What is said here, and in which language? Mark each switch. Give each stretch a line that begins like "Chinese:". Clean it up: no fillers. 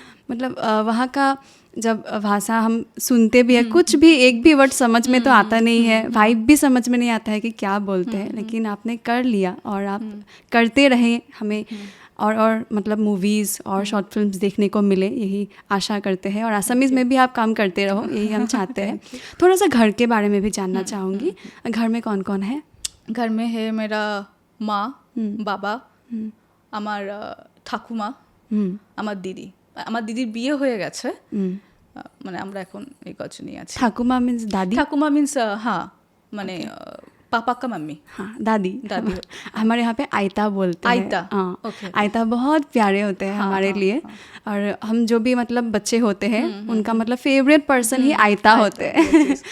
Hindi: मतलब वहाँ का जब भाषा हम सुनते भी है, कुछ भी एक भी वर्ड समझ में तो आता नहीं है, वाइब भी समझ में नहीं आता है कि क्या बोलते हैं, लेकिन आपने कर लिया और आप करते रहे. हमें और मतलब मूवीज़ और शॉर्ट फिल्म्स देखने को मिले, यही आशा करते हैं. और असमीज़ में भी आप काम करते रहो, यही हम चाहते हैं. थोड़ा सा घर के बारे में भी जानना चाहूँगी. घर में कौन कौन है? घर में है मेरा माँ, बाबा,
Bangla: আমার ঠাকুমা, আমার দিদির বিয়ে হয়ে গেছে. মানে আমরা এখন এই কজনই আছি. ঠাকুমা মিন্স দাদি?
Hindi: ঠাকুমা মিন্स हाँ, माने पापा का मम्मी. हाँ, दादी. हमारे यहाँ पे आयता बोलते हैं. आयता. हाँ. आयता बहुत प्यारे होते हैं हमारे लिए. और हम जो भी मतलब बच्चे होते हैं उनका मतलब फेवरेट पर्सन ही आयता होते हैं.